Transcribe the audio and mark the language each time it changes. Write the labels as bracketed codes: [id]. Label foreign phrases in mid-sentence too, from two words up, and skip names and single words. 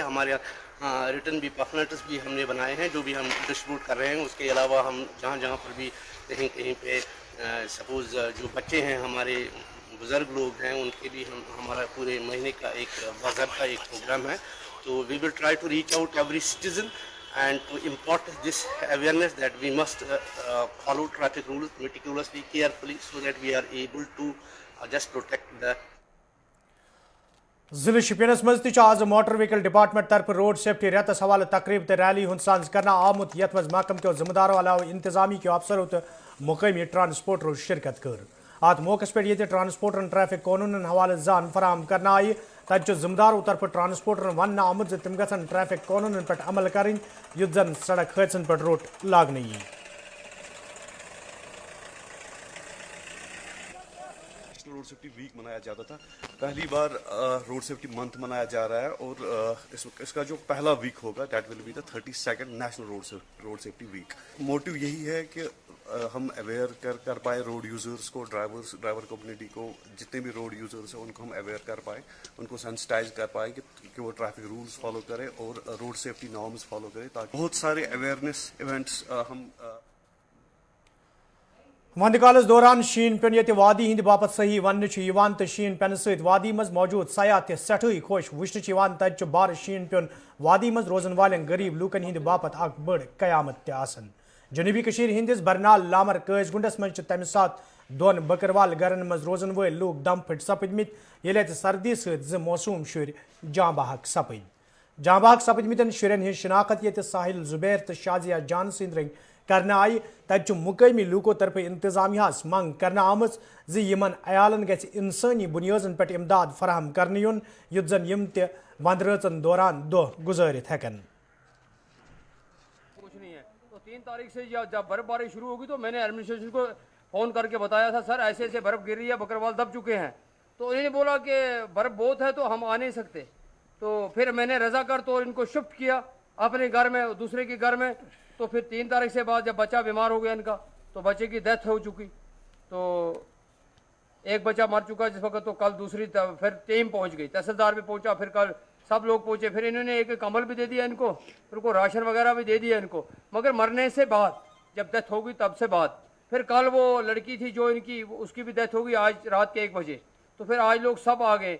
[hi] हमारे रिटर्न भी पैम्फलेट्स भी हमने बनाए हैं जो भी हम डिस्ट्रीब्यूट कर रहे हैं। उसके अलावा हम जहाँ जहाँ पर भी कहीं कहीं पे सपोज़ जो बच्चे हैं, हमारे बुज़ुर्ग लोग हैं, उनके लिए हमारा पूरे महीने का एक बाज़ाब्ता एक प्रोग्राम है। [en] to we will try to reach out every citizen and to impart this awareness that we must follow traffic rules meticulously, carefully, so that we are able to just protect the [ks] जिले शपियनस मज आज मोटर व्हीकल डिपार्टमेंट तरफ [en] road safety [ks] रेतस हवाले तकरीब तो रैली हुंद सांझ करना आमुत यथ मज महकम के जिम्मेदारों अलावा इंतजामी के अफसरों तो मुकामी ट्रांसपोर्टरों शिरकत कर। अत मौकस पे ये ट्रांसपोर्टरन ट्रैफिक कानूनन हवाले जान फराहम करना आई तत जिम्मेदारों तरफ ट्रांसपोर्टरन वन आमुत तिम गसन ट्रैफिक कानूनन पे अमल करें युत जन सड़क हादसन पे रोट लागन यी। [en] road safety week [hi] मनाया जाता था, पहली बार [en] road safety month [hi] मनाया जा रहा है और इसका जो पहला वीक होगा [en] that will be the 32nd national road safety week. [hi] मोटिव यही है कि हम अवेयर कर पाए [en] road users [hi] को, [en] driver community [hi] को, जितने भी [en] road users [hi] हैं उनको हम अवेयर कर पाए, उनको सेंसिटाइज कर पाए कि वो [en] traffic rules follow [hi] करें और [en] road safety norms follow [hi] करें। ताकि बहुत सारे [en] awareness events [hi] हम [ks] वंदकालस दौरान शीन पेन ये वादी हिंद बापत सही वन तो शीन पेन सत वादी मज मौजूद सयाह सठई खुश वुचन तत बार शीन पेन वादी मज रोजन वालें गरीब लूकन हिंद बापत अख बड़ कयामत आसन। जनूबी कशीर हिंदिस बरनाल लामर कैसगुंडस मज तम सात दोन बकरवाल गरन मज रोजन व लूक दम फट सपदमित ये सर्दी सत मौसूम शुर जाँ बहक सपद। जाँ बहक सपदमितन शुरन हज शिनाखत ये साहिल जुबैर तो शाजिया जान सिंद रंग करना आई तत मुकामी लूको तरफ इंतजामियास मंग करना आमज ज़िमन अयालन गि इंसानी बुनियादन पे इमदाद फराहम करने युन युत जन यम त वंद रचन दौरान दह गुजारित हेकन। [hi] कुछ नहीं है तो 3 तारीख से जब बर्फबारी शुरू होगी तो मैंने एडमिनिस्ट्रेशन को फ़ोन करके बताया था, सर ऐसे ऐसे बर्फ़ गिर रही है, बकरवाल दब चुके हैं। तो उन्होंने बोला कि बर्फ़ बहुत है तो हम आ नहीं सकते। तो फिर मैंने रजाकार तो इनको शिफ्ट किया अपने घर में दूसरे के घर में, तो फिर 3 तारीख से बाद जब बच्चा बीमार हो गया इनका, तो बच्चे की डेथ हो चुकी, तो एक बच्चा मर चुका जिस वक्त, तो कल दूसरी फिर टीम पहुंच गई, तहसीलदार भी पहुंचा, फिर कल सब लोग पहुंचे, फिर इन्होंने एक कंबल भी दे दिया इनको, फिर उनको राशन वगैरह भी दे दिया इनको, मगर मरने से बाद जब डेथ होगी तब से बाद, फिर कल वो लड़की थी जो इनकी, उसकी भी डेथ होगी आज रात के 1 बजे, तो फिर आज लोग सब आ गए।